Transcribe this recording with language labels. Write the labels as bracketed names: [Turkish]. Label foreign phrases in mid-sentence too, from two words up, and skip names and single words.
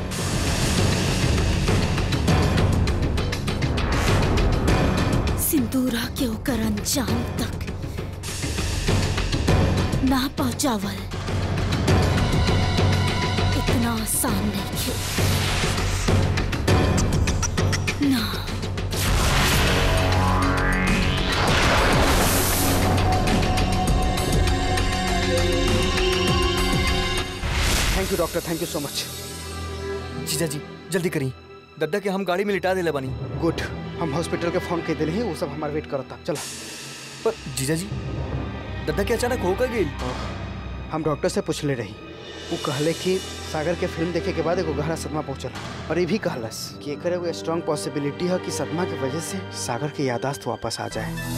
[Bhojpuri] सिंदूरा के ओकर अंजाम तक ना पहुंचावल इतना आसान नहीं खे ना। [English] Thank you doctor, thank you so much. [Bhojpuri] जीजा जी जल्दी करी, दद्दा के हम गाड़ी में लिटा देले बानी। गुड, हम हॉस्पिटल के फोन कर देले हैं, वो सब हमारे वेट करता। चला। पर जीजा जी दद्दा के अचानक हो गई। हम डॉक्टर से पूछ ले रही, वो कहले कि सागर के फिल्म देखे के बाद एगो गहरा सदमा पहुंचल और ये भी कहलस कि एक एगो [English] strong possibility [Bhojpuri] है कि सदमा की वजह से सागर की याददाश्त वापस आ जाए।